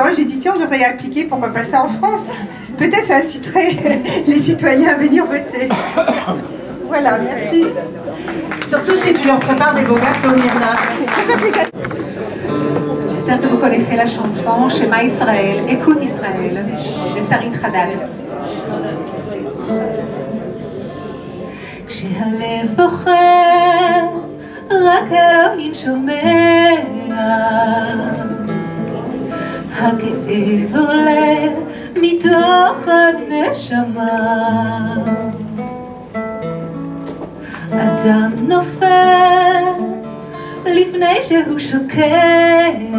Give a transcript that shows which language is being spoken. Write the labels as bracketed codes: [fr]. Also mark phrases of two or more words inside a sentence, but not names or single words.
[fr] J'ai dit, tiens, on devrait y appliquer, pourquoi pas ça en France? Peut-être ça inciterait les citoyens à venir voter. Voilà, merci. Surtout si tu leur prépares des beaux gâteaux, Myrna. J'espère que vous connaissez la chanson Shema Israël, écoute Israël, de Sarit Haddad. [he] כשהלב בוחר, רק אלוהים שומע, הכאב עולה מתוך הנשמה, אדם נופל לפני שהוא שוקע,